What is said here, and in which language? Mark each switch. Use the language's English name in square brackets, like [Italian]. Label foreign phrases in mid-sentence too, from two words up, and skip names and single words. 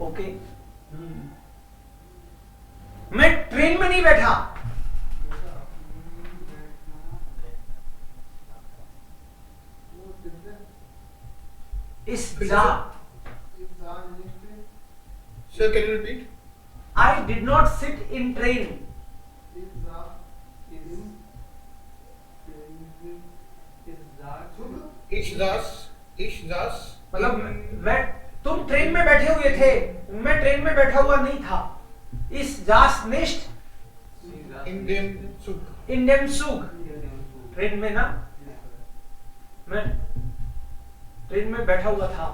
[Hindi] ओके. मैं ट्रेन में नहीं बैठा. [German] ich saß. [English] Sir, can you repeat? I did not sit in train. [German] Ich saß. [Hindi] मतलब मैं, तुम ट्रेन में बैठे हुए थे, मैं ट्रेन में बैठा हुआ नहीं था. [German] ich saß nicht In dem Zug. in dem Zug. [Hindi] ट्रेन में ना, मैं ट्रेन में बैठा हुआ था.